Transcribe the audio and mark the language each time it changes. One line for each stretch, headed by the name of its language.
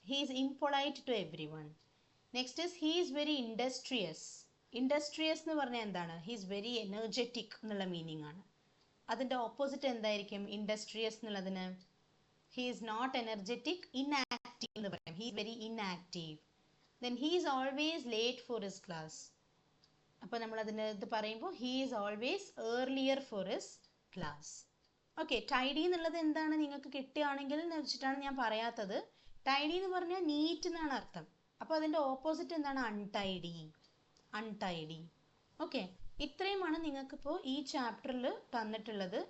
English: He is impolite to everyone. Next is he is very industrious.
Malayalam: Industrious എന്ന് പറഞ്ഞാൽ എന്താണ്?
English: he is very energetic
Malayalam: എന്നുള്ള meaning ആണ്. അതിൻ്റെ ഓപ്പോസിറ്റ് എന്തായിരിക്കും ഇൻഡസ്ട്രിയസ് എന്നുള്ളതിന്?
English: He is not energetic, inactive എന്ന് പറയാം. He is very inactive. Then he is always late for his class.
Malayalam: അപ്പോൾ നമ്മൾ അതിന് ഇത് പറയുമ്പോൾ
English: he is always earlier for his class.
Malayalam: Okay, tidy എന്നുള്ളത് എന്താണ് നിങ്ങൾക്ക് കിട്ടുകയാണെങ്കിൽ എന്ന് വെച്ചിട്ടാണ് ഞാൻ പറയാത്തത്. ടൈഡി എന്ന് പറഞ്ഞാൽ നീറ്റ് എന്നാണ് അർത്ഥം. അപ്പോൾ അതിൻ്റെ ഓപ്പോസിറ്റ് എന്താണ്? അൺടൈഡി. അൺടൈഡി. ഓക്കെ, ഇത്രയുമാണ് നിങ്ങൾക്കിപ്പോൾ ഈ ചാപ്റ്ററിൽ തന്നിട്ടുള്ളത്.